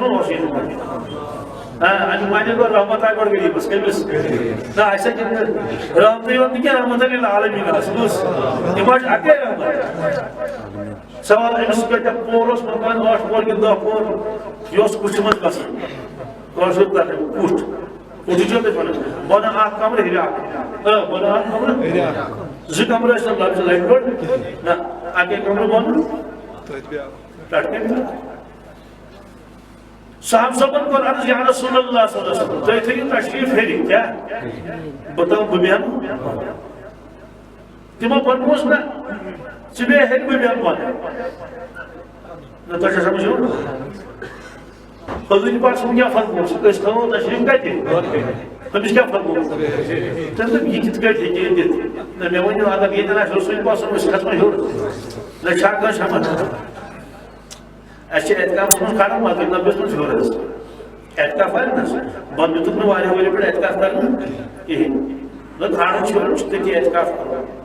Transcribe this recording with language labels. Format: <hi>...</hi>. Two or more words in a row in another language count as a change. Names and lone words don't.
<ks>منٛز اوسُے نہٕ مانے گوٚو رحمت آے گۄڈٕ غریٖبس کٔمِس نہ اَسہِ کِنہٕ رحمتٕے یوت نہٕ کینٛہہ</ks> <ar>رحمت للعالمیٖن</ar> <ks>بوٗز یِم حظ چھِ اَکے رحمت سوال أمِس کۭتیاہ پور اوس مکان 8 پور کِنہٕ 10 پور یہِ اوس کُٹھِ منٛز بسان کٲشُر کُٹھ کُٹھٕے چھو تۄہہِ وَنان بۄنہٕ اکھ کمرٕ ہیٚرِ اکھ بۄنہٕ اکھ کمرٕ 2 کمرٕ ٲسۍ نہٕ لفظ لَٹہِ پٲٹھۍ نہ اَکے کمرٕ بۄنہٕ پٮ۪ٹھٕ کَنہِ بیٛاکھ صاحب صٲبن کوٚر عرض</ks> <ar>یا رسول اللہ صلی اللہ علیہ وسلم</ar> <ks>تُہۍ تھٲیِو تشریٖف ہیٚرِ کیٛاہ بہٕ بیٚہمہٕ تِمو فرمووُس نہ ژٕ بیٚہہ ہیٚرِ بہٕ بیٚہمہٕ بۄنہٕ نہ تۄہہِ چھا سمجھ یِوان حضوٗرِ پاک صٲبن کیٛاہ فرمووُس أسۍ تھاوو تشریٖف کتہِ أمِس کیٛاہ فرمووُس تٔمۍ دوٚپ یہِ کِتھ کٲٹھۍ ہیٚکہِ یِتھ نہ مےٚ ؤنِو اگر ییٚتٮ۪ن آسہِ رسوٗل پاک صٲب أسۍ کھسو ہیوٚر نہ چھا کٲنٛسہِ ہٮ۪مت اَسہِ چھِ اعتکافس منٛز کھڑا مگر نبیَس منٛز ہیوٚر حظ اعتکاف آسہِ نہ بہٕ دیُتُکھ نہٕ واریاہ ؤری پٮ۪ٹھ اعتکاف کرنہٕ کِہیٖنۍ نہ کھڑا چھُ ہیوٚر چھُ تٔتی اعتکاف کرُن</ks>